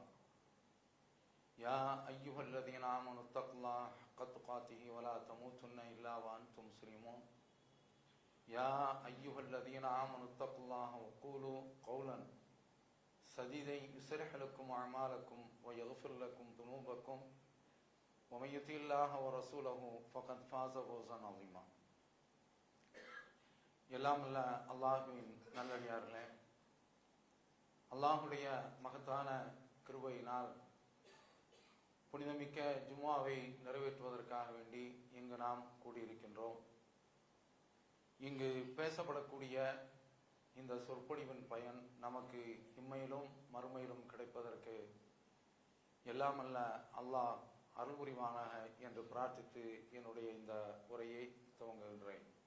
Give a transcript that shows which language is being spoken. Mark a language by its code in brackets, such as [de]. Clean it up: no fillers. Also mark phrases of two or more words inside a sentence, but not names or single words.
[ar] يا أيها الذين آمنوا اتقوا الله حق تقاته ولا تموتن إلا وأنتم مسلمون. يا أيها الذين آمنوا اتقوا الله وقولوا قولا سديدا يصلح لكم أعمالكم ويغفر لكم ذنوبكم ومن يطع الله ورسوله فقد فاز فوزا عظيما. [ta] எல்லாம் அல்ல அல்லாஹுவின் நல்லடியார்களே, அல்லாஹுடைய மகத்தான கிருபையினால் புனிதமிக்க ஜும்மாவை நிறைவேற்றுவதற்காக வேண்டி இங்கு நாம் கூடியிருக்கின்றோம். இங்கு பேசப்படக்கூடிய இந்த சொற்பொழிவின் பயன் நமக்கு இம்மையிலும் மறுமையிலும் கிடைப்பதற்கு எல்லாம் அல்ல அல்லாஹ் அருள் புரிவானாக என்று பிரார்த்தித்து என்னுடைய இந்த உரையை துவங்குகின்றேன்.